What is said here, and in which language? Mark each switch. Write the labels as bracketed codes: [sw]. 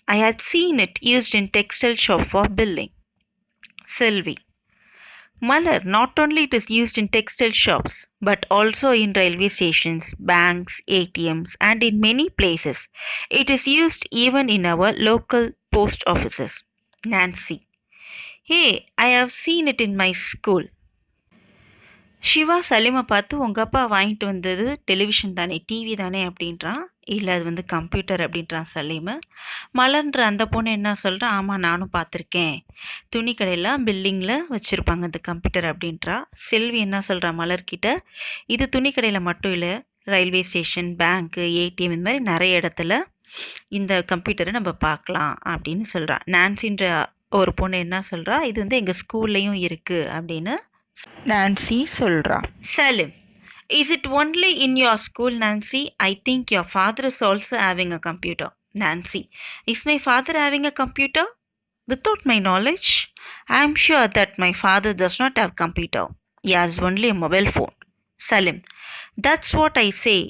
[en] I had seen it used in textile shop for billing. Selvi: Malar, not only it is used in textile shops, but also in railway stations, banks, ATMs, and in many places. It is used even in our local post offices. Nancy: Hey, I have seen it in my school. [ta] Siva சலீமை பார்த்து உங்கள் அப்பா வாங்கிட்டு வந்தது television தானே, TV தானே அப்படின்றான். இல்லை, அது வந்து கம்ப்யூட்டர் அப்படின்றான் சலீமு. மலர்ன்ற அந்த பொண்ணு என்ன சொல்கிறா, ஆமாம் நானும் பார்த்துருக்கேன், துணி கடையில் பில்லிங்கில் வச்சுருப்பாங்க இந்த கம்ப்யூட்டர் அப்படின்றா. செல்வி என்ன சொல்கிறா மலர்கிட்ட, இது துணி கடையில் மட்டும் இல்லை, ரயில்வே ஸ்டேஷன், பேங்க்கு, ஏடிஎம், இந்த மாதிரி நிறைய இடத்துல இந்த கம்ப்யூட்டரை நம்ம பார்க்கலாம் அப்படின்னு சொல்கிறா. நான்சின்ற ஒரு பொண்ணு என்ன சொல்கிறா, இது வந்து எங்கள் ஸ்கூல்லையும் இருக்குது அப்படின்னு Nancy சொல்றா. [en] Salim: Is it only in your school, Nancy? I think your father is also having a computer. Nancy: Is my father having a computer? Without my knowledge, I am sure that my father does not have computer. He has only a mobile phone. Salim: That's what I say.